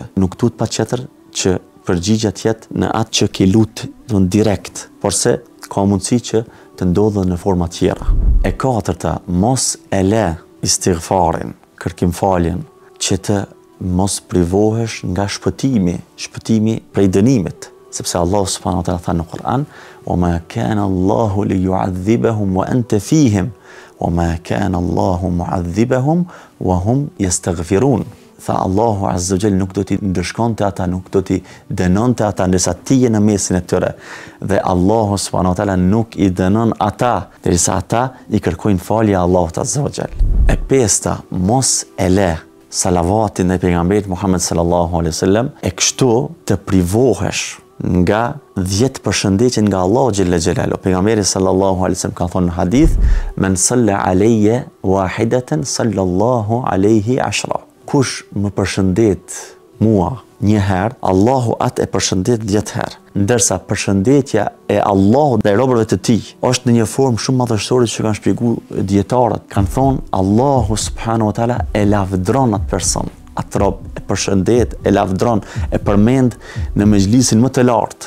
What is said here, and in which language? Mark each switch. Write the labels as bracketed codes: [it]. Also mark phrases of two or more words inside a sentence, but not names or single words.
[sq] Nuk duhet patjetër që përgjigja të jetë në atë që ke lut direkt, porse ka mundësi që të ndodhë në forma tjera. E katërta, mos e le istighfarin, kërkimfaljen, që të mos privohesh nga shpëtimi prej dënimit. Sepse [ar] الله سبحانه وتعالى [sq] tha në Kur'an: [ar] وما كان الله ليعذبهم وأنت فيهم وما كان الله معذبهم وهم يستغفرون. [sq] Tha [ar] الله عز وجل [sq] nuk do t'i ndëshkonte ata, nuk do t'i dënonte ata ndërsa ti je në mesin e tyre. Dhe [ar] الله سبحانه وتعالى [sq] nuk i dënon ata derisa ata i kërkojnë falje Allahut [ar] عز وجل. [sq] E pesta, mos e le salavatin e pejgamberit Muhammed [ar] صلى الله عليه وسلم [sq] e kështu të privohesh nga 10 përshëndetje nga Allahu [ar] جل جلاله. [sq] Pejgamberi [ar] صلى الله عليه وسلم [sq] ka thonë në hadith: [ar] من صلى علي واحدة صلى الله عليه [sq] 10. Kush më përshëndet mua një herë, Allahu atë e përshëndet 10 herë. Ndërsa përshëndetja e Allahut ndaj robërve të tij është në një formë shumë madhështore që kanë shpjeguar dietarët. Kanë thonë [ar] الله سبحانه وتعالى [sq] e lavdron atë person, atë rob e përshëndet, e lavdron, e përmend në mejlisin më të lartë.